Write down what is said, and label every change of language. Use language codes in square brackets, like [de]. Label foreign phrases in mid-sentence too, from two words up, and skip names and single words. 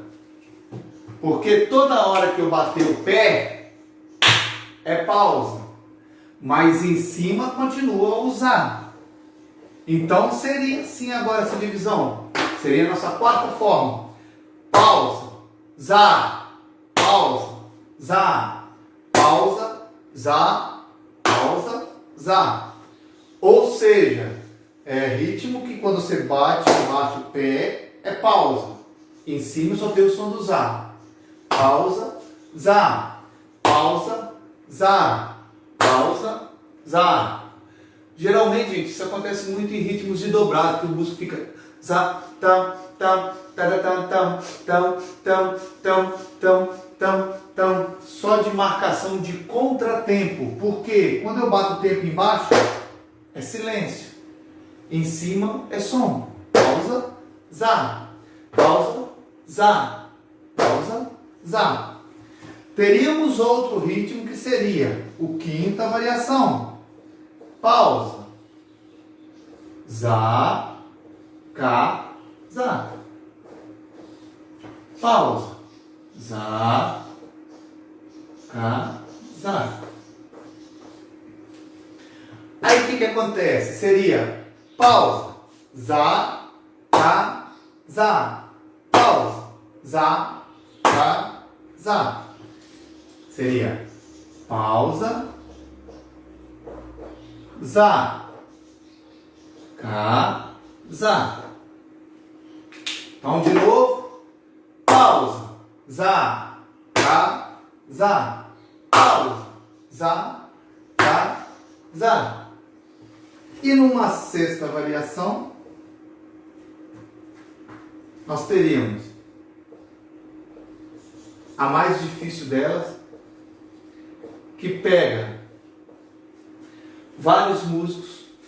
[pt] Porque toda hora que eu bater o pé, é pausa. Mas em cima continua a usar. Então seria sim agora essa divisão. Seria a nossa quarta forma. Pausa, za, pausa, za, pausa, za, pausa, za. Ou seja, é ritmo que quando você bate embaixo o pé é pausa. Em cima só tem o som do za. Pausa, za, pausa, za, pausa, za. Geralmente, gente, isso acontece muito em ritmos de dobrado, que o músico fica za, tam, tam, tam, tam, tam, tam, tam, tam, tam, tam, só de marcação de contratempo. Porque quando eu bato o tempo embaixo, é silêncio. Em cima é som. Pausa, za, pausa, za, pausa, za. Teríamos outro ritmo que seria o quinta variação. Pausa, za, cá, za. Pausa, za, cá, za. Aí o que acontece? Seria pausa, za, cá, za. Pausa, za, cá, za. Seria pausa, za, cá, za. Então, de novo, pausa, za, cá, za. Pausa, za, cá, za. E numa sexta variação, nós teríamos a mais difícil delas, que pega vários músicos,